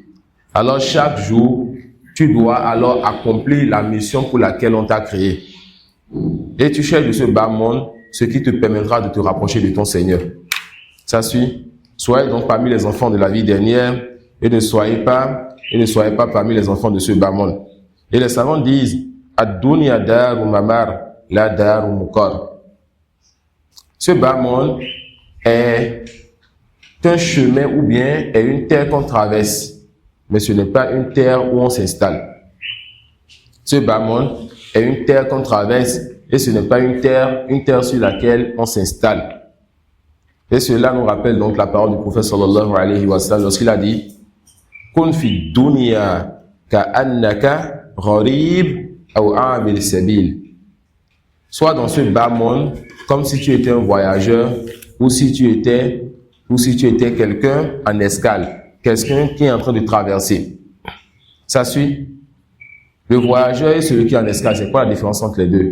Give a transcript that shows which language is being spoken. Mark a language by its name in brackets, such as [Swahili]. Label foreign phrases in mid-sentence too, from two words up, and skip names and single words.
[French] Alors chaque jour, tu dois alors accomplir la mission pour laquelle on t'a créé. Et tu cherches de ce bas monde ce qui te permettra de te rapprocher de ton Seigneur. Ça suit? Soyez donc parmi les enfants de la vie dernière et ne soyez pas parmi les enfants de ce bas monde. Et les savants disent, [Arabic] الدنيا دار ممر، لا دار مقر. [French] Ce bas monde est un chemin ou bien est une terre qu'on traverse, mais ce n'est pas une terre où on s'installe. Ce bas monde est une terre qu'on traverse et ce n'est pas une terre sur laquelle on s'installe. Et cela nous rappelle donc la parole du prophète [Arabic] صلى الله عليه وسلم [French] lorsqu'il a dit [Arabic] كن في الدنيا كأنك غريب أو عابر سبيل. [French] Sois dans ce bas monde comme si tu étais un voyageur ou si tu étais quelqu'un en escale, quelqu'un qui est en train de traverser. Ça suit? Le voyageur et celui qui est en escale, c'est quoi la différence entre les deux?